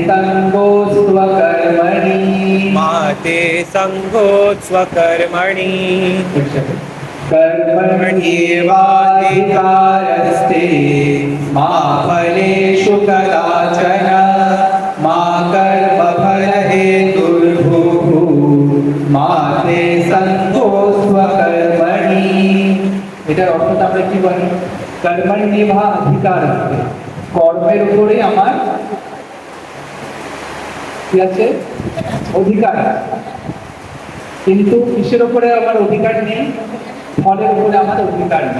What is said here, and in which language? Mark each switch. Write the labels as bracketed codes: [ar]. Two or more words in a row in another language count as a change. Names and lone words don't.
[sa] संगोऽस्त्वकर्मणि कर्मण्येवाधिकारस्ते मा फलेषु कदाचन मा कर्मफलहेतुर्भुः मा ते संगोऽस्त्वकर्मणि। [bn] এটার অর্থটা আমরা কি বলি, [sa] কর্মণ্যেভা অধিকার, [bn] কর্মের উপরে আমার কি আছে, অধিকার। কিন্তু কিসের উপরে আমার অধিকার নেই, ফলের উপরে আমার অধিকার নেই।